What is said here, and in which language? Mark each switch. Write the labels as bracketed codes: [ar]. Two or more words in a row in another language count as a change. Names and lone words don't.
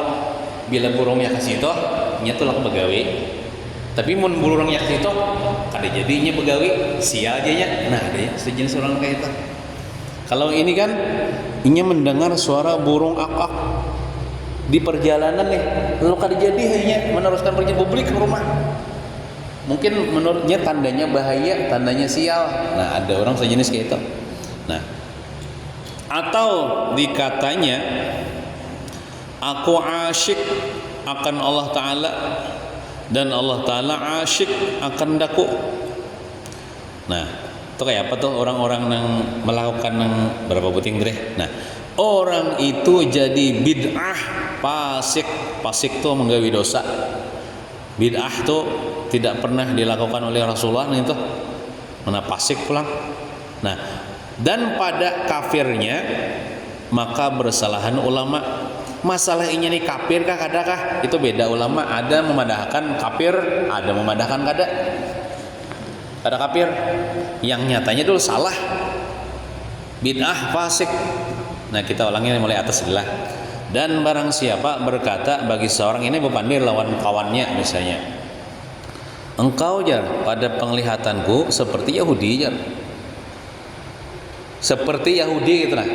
[bjn] Bila burungnya ke situ nya tolak bagawi, tapi mun burungnya ke situ kada jadinya begawi sia aja nya. [id] Nah ada ya sejenis orang kayak itu. [bjn] Kalau ini kan inya mendengar suara burung ak-ak di perjalanan nih, lalu kada jadi hanya meneruskan perjalanan publik ke rumah. [id] Mungkin menurutnya tandanya bahaya, tandanya sial. Nah ada orang sejenis kayak itu. Nah atau dikatanya aku asyik akan Allah Ta'ala dan Allah Ta'ala asyik akan daku. Nah itu kayak apa tuh orang-orang yang melakukan yang berapa puting deh. [bjn] Nah orang itu jadi bid'ah pasik tuh menggawi dosa. [id] Bid'ah tuh tidak pernah dilakukan oleh Rasulullah itu mana pasik pulang. Nah dan pada kafirnya maka bersalahan ulama. [bjn] Masalah ini nih kafir kah kadakah itu beda ulama. Ada memadahkan kafir, ada memadahkan kada kafir. [id] Yang nyatanya dulu salah bid'ah fasik. [bjn] Nah, kita ulangi mulai atas adalah, dan barang siapa berkata bagi seorang, ini berpandir lawan kawannya misalnya, engkau jar pada penglihatanku seperti Yahudi jar, seperti Yahudi gitu lah.